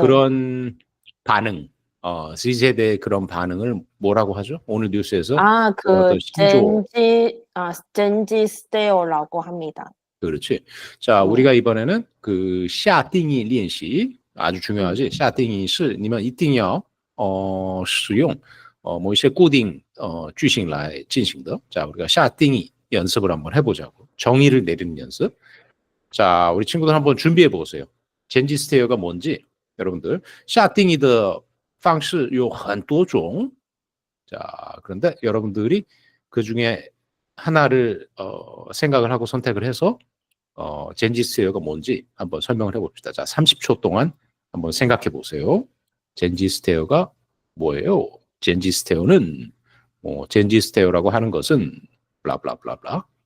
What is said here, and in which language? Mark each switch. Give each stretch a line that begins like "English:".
Korean: 그런 반응, Z세대의 그런 반응을 뭐라고 하죠? 오늘 뉴스에서 어떤 신조어. 젠지 스테어라고 합니다. 그렇지. 자, 네. 우리가 이번에는 그
Chinese: 下定义练习
Korean: 아주 중요하지.
Chinese: 下定义是你们一定要使用某一些固定句型来进行的.
Korean: 자, 우리가 下定义 연습을 한번 해보자고. 정의를 내리는 연습. 자, 우리 친구들 한번 준비해 보세요. 젠지 스테어가 뭔지 여러분들
Chinese: 下定义的方式有很多种.
Korean: 자, 그런데 여러분들이 그 중에 하나를 생각을 하고 선택을 해서 젠지 스테어가 뭔지 한번 설명을 해봅시다. 자, 30초 동안 한번 생각해 보세요. 젠지 스테어가 뭐예요? 젠지 스테어는 젠지 스테어라고 하는 것은 블라블라블라블라.